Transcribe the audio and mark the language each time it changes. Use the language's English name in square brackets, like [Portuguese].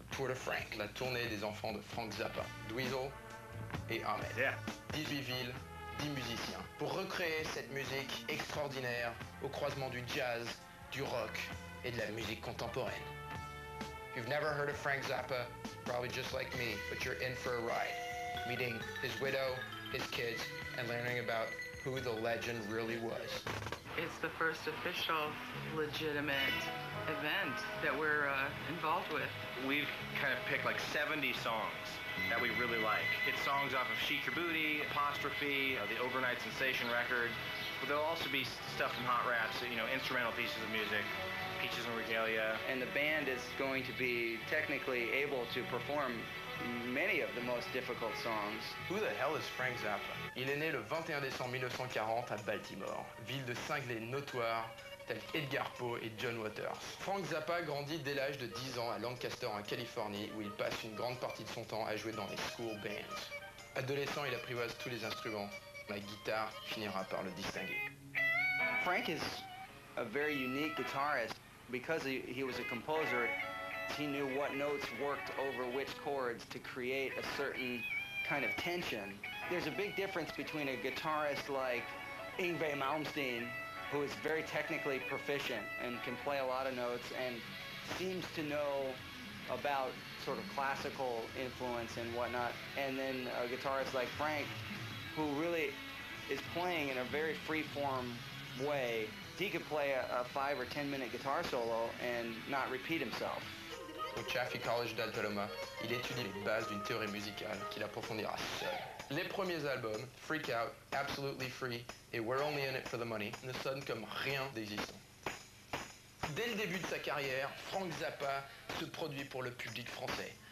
[French] Tour de Frank, la tournée des enfants de Frank Zappa, Dweezil et Ahmed. Yeah. 18 villes, 10 musiciens. Pour recréer cette musique extraordinaire au croisement du jazz, du rock et de la musique contemporaine. [English] If you've never heard of Frank Zappa, probably just like me, but you're in for a ride. Meeting his widow, his kids, and learning about who the legend really was. It's the first official, legitimate event that we're involved with. We've kind of picked like 70 songs that we really like. It's songs off of Shake Your Booty, Apostrophe, the Overnight Sensation record. But there'll also be stuff from Hot Raps, you know, instrumental pieces of music, Peaches and Regalia. And the band is going to be technically able to perform many of the most difficult songs. Who the hell is Frank Zappa? [French] Il est né le 21 décembre 1940 à Baltimore, ville de cinglés notoires tels qu'Edgar Poe et John Waters. Frank Zappa grandit dès l'âge de 10 ans à Lancaster en Californie où il passe une grande partie de son temps à jouer dans les school bands. Adolescent, il apprivoise tous les instruments. La guitare finira par le distinguer. [English] Frank is a very unique guitarist. Because he was a composer, he knew what notes worked over which chords to create a certain kind of tension. There's a big difference between a guitarist like Yngwie Malmsteen, who is very technically proficient and can play a lot of notes and seems to know about sort of classical influence and whatnot, and then a guitarist like Frank, who really is playing in a very free-form way. He could play a 5 or 10 minute guitar solo and not repeat himself. [French] Au Trafic College d'Altaloma, il étudie les bases d'une théorie musicale qu'il approfondira seul. Les premiers albums, Freak Out, Absolutely Free et We're Only In It For The Money, ne sonnent comme rien d'existant. Dès le début de sa carrière, Frank Zappa se produit pour le public français.